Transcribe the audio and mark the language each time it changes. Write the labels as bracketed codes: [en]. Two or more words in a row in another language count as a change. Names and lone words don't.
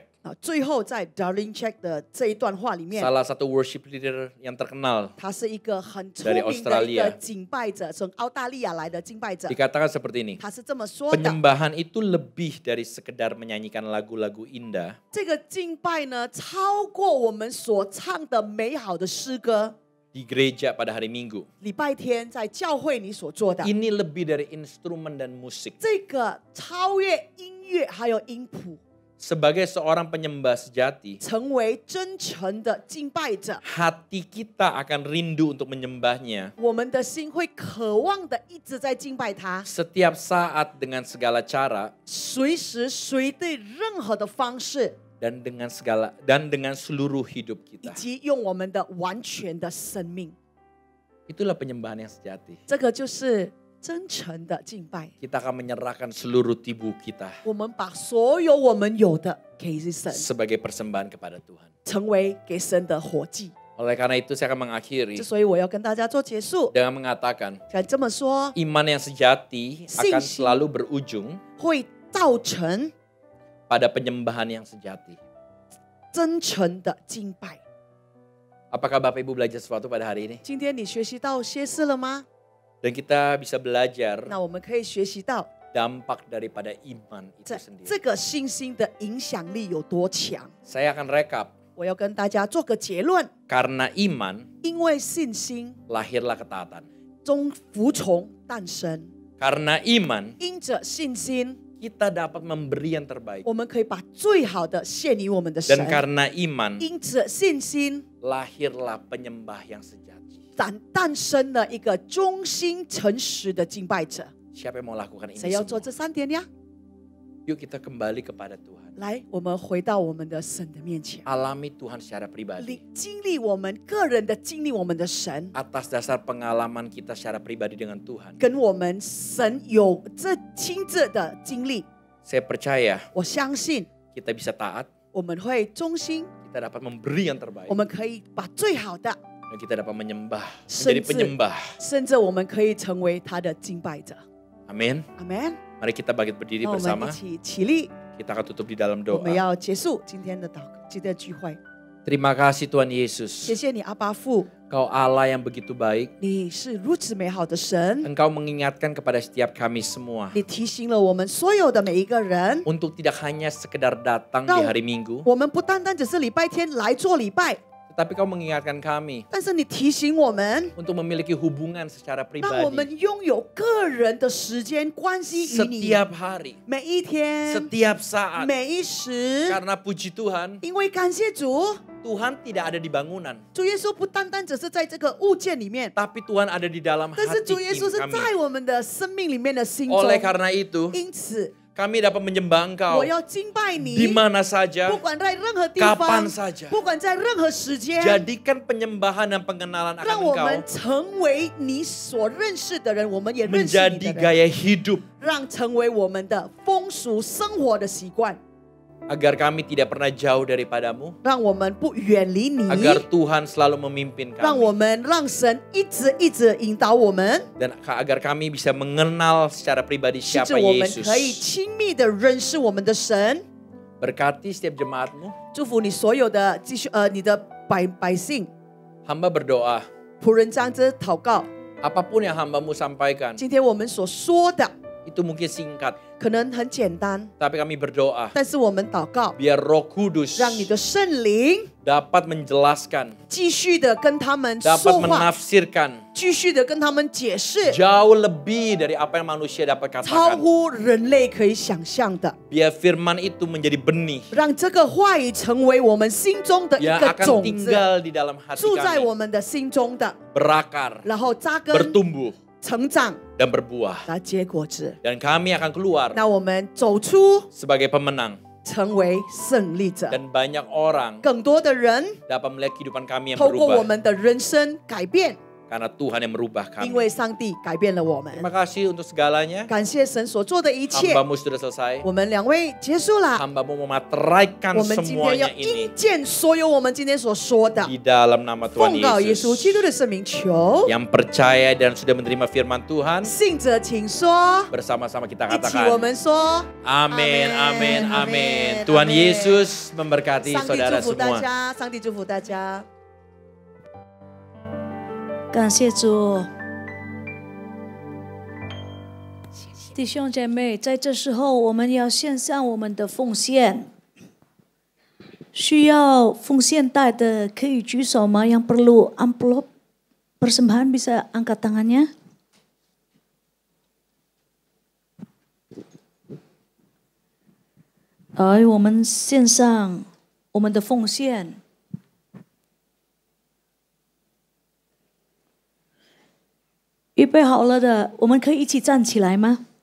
[zh] 最后在 Darlene Check 的这一段话里面， [id] salah satu [en] worship leader [id] yang terkenal. [zh] 他是一个很出 [id] Dari [zh] 名的一个 Australia 敬拜者，从澳大利亚来的敬拜者。 [id] Dikatakan seperti ini, [zh] 他是这么说的： [id] penyembahan itu lebih dari sekedar menyanyikan lagu-lagu indah, [zh] 这个敬拜呢，超过我们所唱的美好的诗歌。 [id] di gereja pada hari Minggu. [zh] 礼拜天在教会你所做的， [id] Ini lebih dari instrumen dan musik. [zh] 这个超越音乐还有音谱， [id] Sebagai seorang penyembah sejati, [zh] 成为真诚的敬拜者， [id] hati kita akan rindu untuk menyembahnya [zh] 我们的心会渴望的一直在敬拜他， [id] setiap saat dengan segala cara [zh] 随时随地任何的方式， [id] dan dengan seluruh hidup [zh] 以 [id] kita. [zh] 及用我们的完全的生命。 [id] Itulah penyembahan yang sejati. [zh] 这个就是真诚的敬拜。 [id] Kita akan menyerahkan seluruh tubuh kita [zh] 我们把所有我们有的给神， [id] sebagai persembahan kepada Tuhan. [zh] 成为给神的活祭。 [id] Oleh karena itu saya akan mengakhiri [zh] 所以我要跟大家做结束， [id] dengan mengatakan [zh] 想这么说， [id] iman yang sejati akan Sing-sing. selalu berujung [zh] 会造成 [id] pada penyembahan yang sejati. [zh] 真诚的敬拜。 [id] Apakah Bapak Ibu belajar sesuatu pada hari ini? [zh] 今天你学习到些事了吗？ [id] Dan kita bisa belajar [zh] 那我们可以学习到 [id] dampak daripada iman itu [zh] 这 [id] sendiri. [zh] 个信心的影响力有多强。 [id] Saya akan rekap. [zh] 我要跟大家做个结论， [id] Karena iman [zh] 因为信心 [id] lahirlah ketaatan. [zh] 中服从诞生， [id] Karena iman [zh] 因着信心， [id] kita dapat memberi yang terbaik. [zh] 我们可以把最好的献于我们的神 [id] Dan。karena iman [zh] 因着信心， [id] lahirlah penyembah yang sejati. [zh] 诞生了一个忠心诚实的敬拜者。 [id] Siapa yang mau lakukan ini [zh] 谁要做 [id] semua? [zh] 这3点呀？ [id] Yuk kita kembali kepada Tuhan. [zh] 来，我们回到我们的神的面前， [id] Alami Tuhan secara pribadi. [zh] 经历我们个人的经历我们的神， [id] Atas dasar pengalaman kita secara pribadi dengan Tuhan. [zh] 跟我们神有这亲自的经历。 [id] Saya percaya [zh] 我相信 [id] kita bisa taat. [zh] 我们会忠心， [id] Kita dapat memberi yang terbaik. [zh] 我们可以把最好的， [id] Dan kita dapat menyembah. [zh] 甚 [id] Menjadi [zh] 至 [id] penyembah. [zh] 甚至我们可以成为他的敬拜者。 [id] Amin. [zh] 阿门。 [id] Mari kita bangkit berdiri [zh] 那我们 [id] bersama. [zh] 一起起立， [id] Kita akan tutup di dalam [zh] 我们 [id] doa. [zh] 要结束今天的今天的聚会。 [id] Terima kasih Tuhan [zh] 谢 [id] Yesus. [zh] 谢你，阿爸父， [id] Kau Allah yang begitu baik. [zh] 你是如此美好的神， [id] Engkau mengingatkan kepada setiap kami semua. [zh] 你提醒了我们所有的每一个人， [id] Untuk tidak hanya sekedar datang di Kau- hari Minggu. [zh] 我们不单单只是礼拜天来做礼拜， [id] Tetapi kau mengingatkan kami. [zh] 但是你提醒我们， [id] Untuk memiliki hubungan secara [zh] 让我 [id] pribadi. [zh] 们拥有个人的时间关系与你， [id] Setiap hari. [zh] 每一天， [id] Setiap saat. [zh] 每一时， [id] Karena puji Tuhan. [zh] 因为感谢主， [id] Tuhan tidak ada di bangunan. [zh] 主耶稣不单单只是在这个物件里面， [id] Tapi Tuhan ada di dalam [zh] 但是 [id] hati [zh] 主耶稣是 [id] kami. [zh] 在我们的生命里面的心中。 [id] Oleh karena itu, [zh] 因此， [id] kami dapat menyembah Engkau [zh] 我要敬拜 [id] di [zh] 你， [id] mana saja, [zh] 不管在任何地 [id] kapan [zh] 方， [id] saja. [zh] 不管在任何时间， [id] Jadikan penyembahan dan pengenalan [zh] 让 [id] akan [zh] 我们 [id] Engkau [zh] 成为你所认识的人，我们也认识你 [id] menjadi [zh] 的人， [id] gaya hidup. [zh] 让成为我们的风俗生活的习惯， [id] Agar kami tidak pernah jauh daripadamu. [zh] 让我们不远离你， [id] Agar Tuhan selalu memimpin [zh] 让 [id] kami. [zh] 我们让神一直引导我们， [id] Dan agar kami bisa mengenal secara pribadi [zh] 甚至 [id] siapa [zh] 我们 [id] Yesus. [zh] 可以亲密的认识我们的神。 [id] Berkati setiap jemaatmu. [zh] 祝福你所有的你的百姓， [id] Hamba berdoa. [zh] 仆人这样子祷告。 [id] Apapun yang hambamu sampaikan. [zh] 今天我们所说的 [id] Itu mungkin singkat. [zh] 可能很简单， [id] Tapi kami berdoa. [zh] 但是我们祷告， [id] Biar Roh Kudus [zh] 让你的圣灵 [id] dapat menjelaskan. [zh] 继续的跟他们 [id] Dapat [zh] 说话， [id] menafsirkan. [zh] 继续的跟他们解释， [id] Jauh lebih dari apa yang manusia dapat [zh] 超 [id] katakan. [zh] 乎人类可以想象的， [id] Biar firman itu menjadi benih. [zh] 让这个话语成为我们心中的一 [id] Yang [zh] 个 [id] akan [zh] 种子， [id] tinggal di dalam hati [zh] 住在 [id] kami. [zh] 我们的心中的， [id] Berakar. [zh] 然后扎根、 [id] Bertumbuh. [zh] 成长， [id] Dan berbuah. [zh] 来结果子。 [id] Dan kami akan keluar [zh] 那我们走出， [id] sebagai pemenang. [zh] 成为胜利者， [id] Dan banyak orang [zh] 更多的人 [id] dapat melihat kehidupan kami yang [zh] 透过我 [id] berubah. [zh] 们的人生改变， [id] Karena Tuhan yang merubah [zh] 因 [id] kami. [zh] 为上帝改变了我们。 [id] Terima kasih untuk segalanya. [zh] 感谢神所做的一切。 [id] Hambamu sudah selesai. [zh] 我们2位结束了， [id] Hambamu memateraikan [zh] 我们今天要 [id] semuanya [zh] 应 [id] ini [zh] 验所有我们今天所说的， [id] di dalam nama Tuhan [zh] 奉告耶稣基 [id] Yesus. [zh] 督的圣名求。 [id] Yang percaya dan sudah menerima firman Tuhan, [zh] 信者请说， [id] bersama-sama kita [zh] 一起我 [id] katakan [zh] 们说， [id] Amin, amin, [zh] Amin, [id] amin. Tuhan [zh] amin. [id] Yesus memberkati [zh] 上帝 [id] saudara [zh] 祝福大 [id] semua. [zh] 家，上帝祝福大家。感谢主，弟兄姐妹，在这时候我们要献上我们的奉献。需要奉献袋的可以举手吗？ [id] Yang perlu amplop persembahan bisa angkat tangannya. [zh] 我们献上我们的奉献。预备好了的，我们可以一起站起来吗？